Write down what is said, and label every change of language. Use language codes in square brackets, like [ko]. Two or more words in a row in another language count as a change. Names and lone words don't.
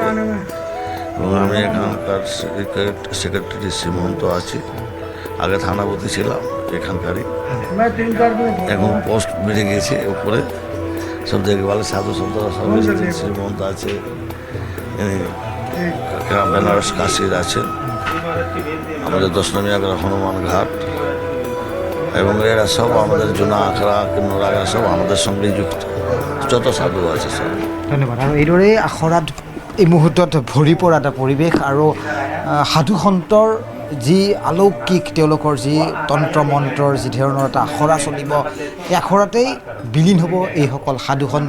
[bn] এবং আমি এখানকার সেক্রেটারি শ্রীমন্ত আছি, আগে থানাপতি ছিলাম এখানকারই, এখন পোস্ট বেড়ে গিয়েছে উপরে, সব দেখভাল সাধু সন্তরা সব এসেছে। শ্রীমন্ত আছে, বেনারস কাশির আছে, আমাদের 10 নম্বর আগ্রা হনুমান ঘাট, এবং এরা সব আমাদের জন্য আখড়া কিন্নরা সব আমাদের সঙ্গেই যুক্ত, যত সাধু আছে সব। ধন্যবাদ। [as] আৰু এইদৰেই আখৰাত এই মুহূৰ্তত ভৰি পৰা এটা পৰিৱেশ আৰু সাধু সন্তৰ যি অলৌকিক তেওঁলোকৰ যি তন্ত্ৰ মন্ত্ৰৰ যি ধৰণৰ এটা আখৰা চলিব, এই আখৰাতেই বিলীন হ'ব এইসকল সাধু সন্ত।